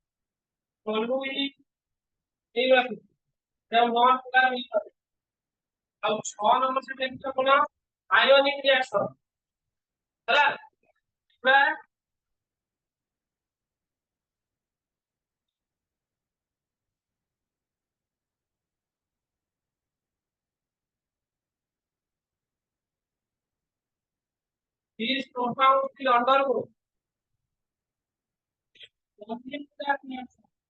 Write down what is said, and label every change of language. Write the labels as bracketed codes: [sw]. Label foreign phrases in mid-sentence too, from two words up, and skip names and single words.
[hi] टोलुइन ये वाला जब [en] non polar [hi] मिलता है [or] ଆଉ 6 ନମ୍ବର ସେ ଦେଖିଛ କଣ [en] ionic reaction [or] ହେଲା ପୁରା [en] these compounds will undergo molecular reaction